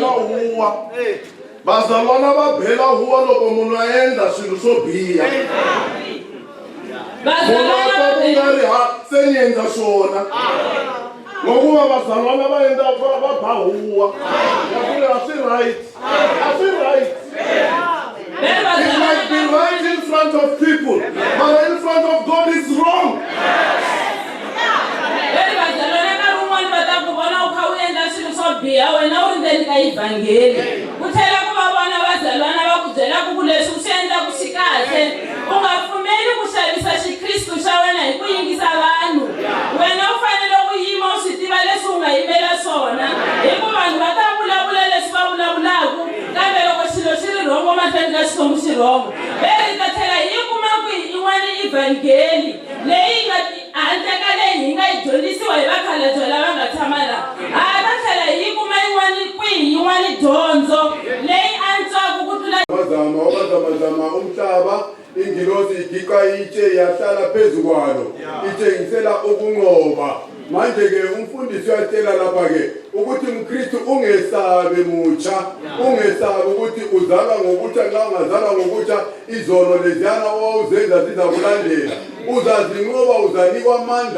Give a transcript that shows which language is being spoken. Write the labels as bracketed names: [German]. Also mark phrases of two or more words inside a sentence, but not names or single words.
[Tsonga] Vazalwana va bela huwa loko munhu a endla swilo swo biha. Se ni endla swona. Ngokuva vazalwana va endla va ba huwa. A swi right. [English] It might be right in front of people, but in front of God it's wrong. [Tsonga] biha wena u ri ndzeni ka ivhangeli ku tlhela ku va vona vazalwana va ku byela ku leswi u swi endlaku xi kahle u nga pfumeli ku xavisa Xikristu xa wena hi ku yingisa vanhu wena u fanele ku yima u swi tiva leswi u nga yimela swona hikuva vanhu va ta vulavula leswi va vulavulaku kambe loko xilo xi ri rhongo mahlweni ka Xikwembu xi rhongo veri ta tlhela hi kuma ku yin'wana ivhangeli leyi nga handle ka leyi hi nga yi dyondzisiwa hi vakhalabyo lava nga tshama laha ta tlhela hi kuma yin'wana dyondzo leyi antswaku ku tlula [North Ndebele] Wazama umhlaba ingilosi igiqa itshe yahlala phezu kwalo itshengisela ukunqoba manje ke umfundisi uyatshela lapha ke ukuthi umKristu ungesabe mutsha ungesabe ukuthi uzalwa ngokutsha nxa ungazalwa ngokutsha izono leziyana owawuzenza zizakulandela uzazinqoba uzanikwa amandla